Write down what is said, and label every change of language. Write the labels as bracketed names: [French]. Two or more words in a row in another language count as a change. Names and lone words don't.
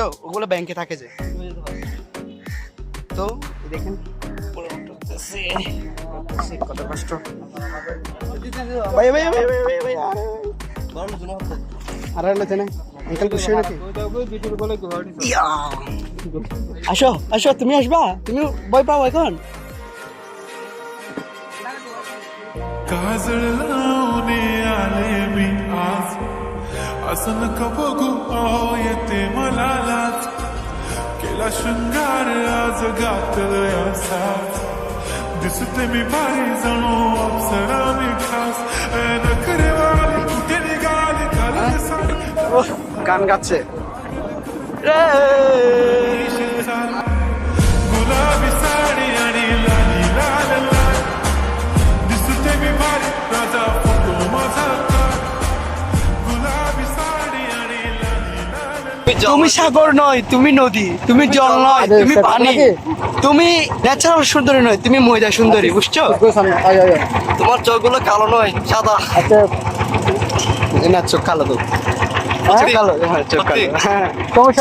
[Bangla] ওগুলো ব্যাংকে থাকে যে। তো দেখেন কত কষ্ট। ভাই ভাই ভাই ভাই ভাই ভাই, আর লেতে না আঙ্কেল খুশি নাকি? আসো আসো, তুমি আসবা, তুমি ভয় পাও এখন? [Marathi] काजळ लावणे आले मी आज, असं नका बघू अहो येते मला लाज, केला शृंगार आज घातलंय असाच, दिसते मी बाई जणू अप्सरा मी खास, नखरेवाली कुठे निघाली घालून साडी, [Bangla] গান গাচ্ছে। [Marathi] गुलाबी साडी आणि लाली लाल लाल, दिसते मी बाई राजा फोटो माझा काढ, गुलाबी साडी आणि लाली लाल लाल। [Bangla] তুমি সাগর নয়, তুমি নদী, তুমি জল নয়, তুমি পানি, তুমি ন্যাচারাল সুন্দরী নয়, তুমি ময়দা সুন্দরী, বুঝছো? তোমার চোখগুলো কালো নয়, সাদা। আচ্ছা, না, চোখ কালো তো, চোখ কালো, হ্যাঁ চোখ কালো, হ্যাঁ সমস্যা